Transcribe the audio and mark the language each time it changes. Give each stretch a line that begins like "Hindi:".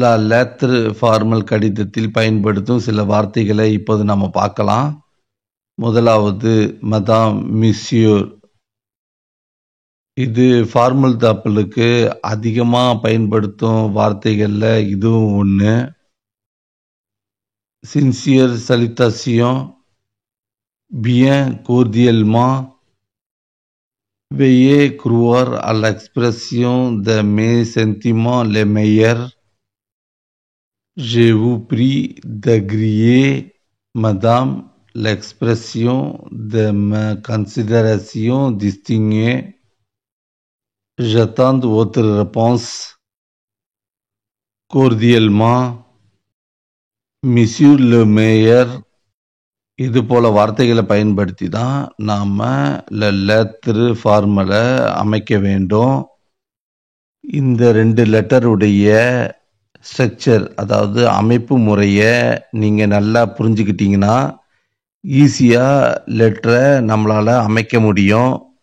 Tamil: Letter formal கடிதத்தில் பயன்படுத்தும் சில வார்த்தைகளை இப்போது நம்ம பார்க்கலாம். முதலாவது மதாம், மிஸ்யூர். இது ஃபார்மல் தாப்பலுக்கு அதிகமாக பயன்படுத்தும் வார்த்தைகளில் இதுவும் ஒன்று.
French: சின்சியர் சலிட்டாசியோன், பியன் கோர்டியல்மா, veuillez croire à l'expression de mes sentiments les meilleurs. Je vous prie d'agréer, madame, l'expression de ma considération distinguée. J'attends votre réponse. Cordialement, Monsieur le Maire.
Tamil: இது போல வார்த்தைகளை பயன்படுத்தி தான் நாம் லெட்டர் ஃபார்மலை அமைக்க வேண்டும். இந்த 2 லெட்டருடைய ஸ்ட்ரக்சர் அதாவது அமைப்பு முறையை நீங்கள் நல்லா புரிஞ்சுக்கிட்டீங்கன்னா ஈஸியாக லெட்டரை நம்மளால் அமைக்க முடியும்.